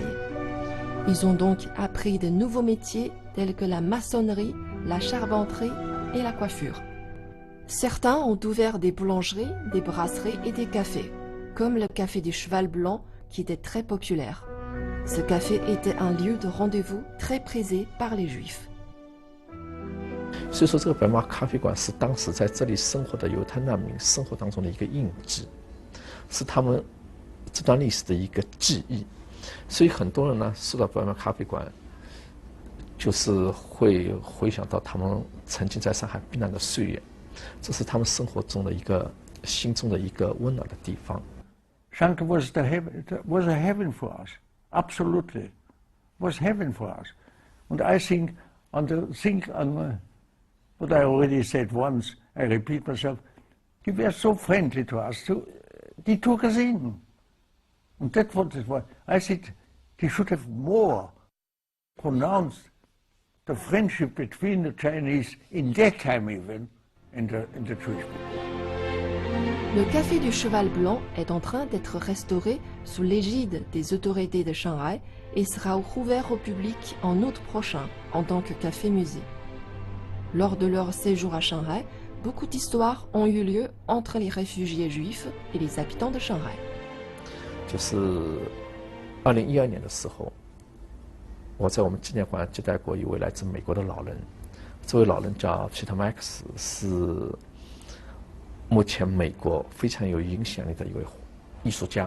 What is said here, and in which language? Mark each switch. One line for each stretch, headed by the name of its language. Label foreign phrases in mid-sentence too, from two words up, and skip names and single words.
French: Ils ont donc appris de nouveaux métiers tels que la maçonnerie, la charpenterie et la coiffure. Certains ont ouvert des boulangeries, des brasseries et des cafés, comme le café du Cheval Blanc qui était très populaire. Ce café était un lieu de rendez-vous très prisé par les Juifs.
Chinese: 所以说，这个白马咖啡馆是当时在这里生活的犹太难民生活当中的一个印记，是他们这段历史的一个记忆。所以很多人呢，说到白马咖啡馆，就是会回想到他们曾经在上海避难的岁月，这是他们生活中的一个心中的一个温暖的地方。
English: Shanghai was a heaven for us, absolutely, was heaven for us. And I think what I already said once, I repeat myself, they were so friendly to us, so they took us in. And that's what it was. I said they should have more pronounced the friendship between the Chinese in that time even and the Jewish people.
French: Le Café du Cheval Blanc est en train d'être restauré sous l'égide des autorités de Shanghai et sera rouvert au public en août prochain en tant que café-musée. Lors de leur séjour à Shanghai, beaucoup d'histoires ont eu lieu entre les réfugiés juifs et les habitants de Shanghai.
Chinese: 就是2012年的时候，我在我们纪念馆接待过一位来自美国的老人，这位老人叫 Peter Max， 是目前美国非常有影响力的一位艺术家。